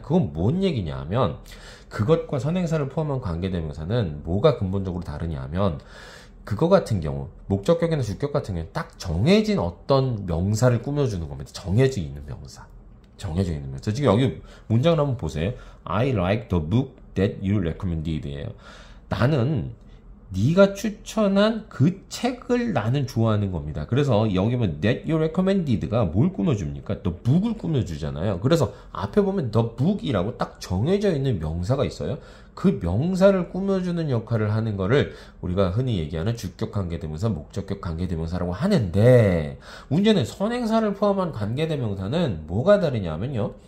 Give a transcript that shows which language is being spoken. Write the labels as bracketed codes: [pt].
[ko] 그건 뭔 얘기냐 하면 그것과 선행사를 포함한 관계대명사는 뭐가 근본적으로 다르냐면 그거 같은 경우 목적격이나 주격 같은 경우는 딱 정해진 어떤 명사를 꾸며주는 겁니다. 정해져 있는 명사. 지금 여기 문장을 한번 보세요. [en] I like the book that you recommended 예요. [ko] 나는 네가 추천한 그 책을 나는 좋아하는 겁니다. 그래서 여기 보면 [en] that you recommended [ko] 가 뭘 꾸며줍니까? the book을 꾸며주잖아요. 그래서 앞에 보면 the book이라고 딱 정해져 있는 명사가 있어요. 그 명사를 꾸며주는 역할을 하는 거를 우리가 흔히 얘기하는 주격 관계대명사, 목적격 관계대명사라고 하는데 문제는 선행사를 포함한 관계대명사는 뭐가 다르냐면요.